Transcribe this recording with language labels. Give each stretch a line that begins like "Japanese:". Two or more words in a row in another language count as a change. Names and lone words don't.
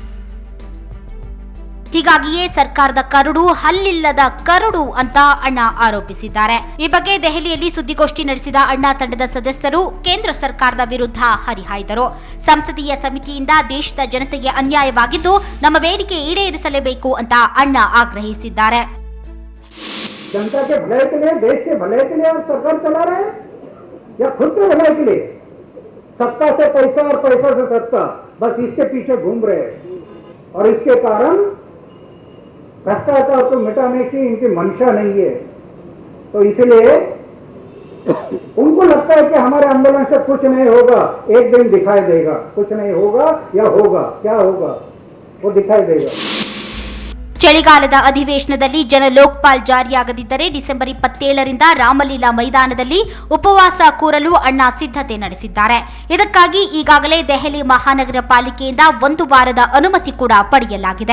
Kannada: ಹೀಗಾಗಿಯೇ ಸರ್ಕಾರದ ಕರಡು ಹಲ್ಲಿಲ್ಲದ ಕರಡು ಅಂತ ಅಣ್ಣಾ ಆರೋಪಿಸಿದ್ದಾರೆ. ಈ ಬಗ್ಗೆ ದೆಹಲಿಯಲ್ಲಿ ಸುದ್ದಿಗೋಷ್ಠಿ ನಡೆಸಿದ ಅಣ್ಣಾ ತಂಡದ ಸದಸ್ಯರು ಕೇಂದ್ರ ಸರ್ಕಾರದ ವಿರುದ್ಧ ಹರಿಹಾಯ್ದರು. ಸಂಸದೀಯ ಸಮಿತಿಯಿಂದ ದೇಶದ ಜನತೆಗೆ ಅನ್ಯಾಯವಾಗಿದ್ದು ನಮ್ಮ ಬೇಡಿಕೆ ಈಡೇರಿಸಲೇಬೇಕು ಅಂತ ಅಣ್ಣಾ ಆಗ್ರಹಿಸಿದ್ದಾರೆ.
Hindi: जनता के भले के लिए, देश के भले के लिए आप सरकार चला रहे हैं या खुद के भले के लिए? सत्ता से पैसा और पैसा से सत्ता, बस इसके पीछे घूम रहे हैं और इसके कारण भ्रष्टाचार को मिटाने की इनकी मंशा नहीं है. तो इसलिए उनको लगता है कि हमारे आंदोलन से कुछ नहीं होगा, एक दिन दिखाई देगा. कुछ नहीं होगा या होगा, क्या होगा वो दिखाई देगा.
Kannada: ಚಳಿಗಾಲದ ಅಧಿವೇಶನದಲ್ಲಿ ಜನ ಲೋಕಪಾಲ್ ಜಾರಿಯಾಗದಿದ್ದರೆ ಡಿಸೆಂಬರ್ 27ರಿಂದ ರಾಮಲೀಲಾ ಮೈದಾನದಲ್ಲಿ ಉಪವಾಸ ಕೂರಲು ಅಣ್ಣಾ ಸಿದ್ಧತೆ ನಡೆಸಿದ್ದಾರೆ. ಇದಕ್ಕಾಗಿ ಈಗಾಗಲೇ ದೆಹಲಿ ಮಹಾನಗರ ಪಾಲಿಕೆಯಿಂದ 1 ವಾರದ ಅನುಮತಿ ಕೂಡ ಪಡೆಯಲಾಗಿದೆ.